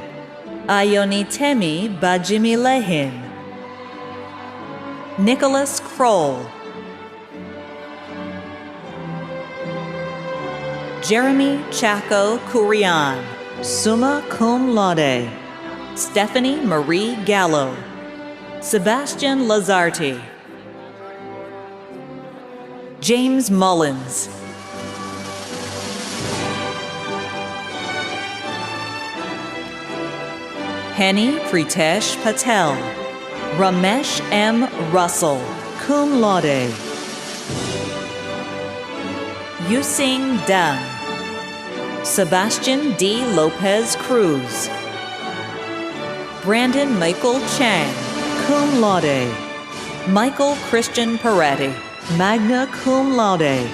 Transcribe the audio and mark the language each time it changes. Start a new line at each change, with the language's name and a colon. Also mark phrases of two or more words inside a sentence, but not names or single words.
English: Ayonitemi Bajimilehin. Nicholas Kroll. Jeremy Chaco Kurian,
Latin: summa cum laude.
English: Stephanie Marie Gallo. Sebastian Lazarti. James Mullins. Henny Pritesh Patel. Ramesh M. Russell,
Latin: cum laude.
English: Yusing Deng. Sebastian D. Lopez Cruz. Brandon Michael Chang,
Latin: cum laude.
English: Michael Christian Peretti,
Latin: magna cum laude.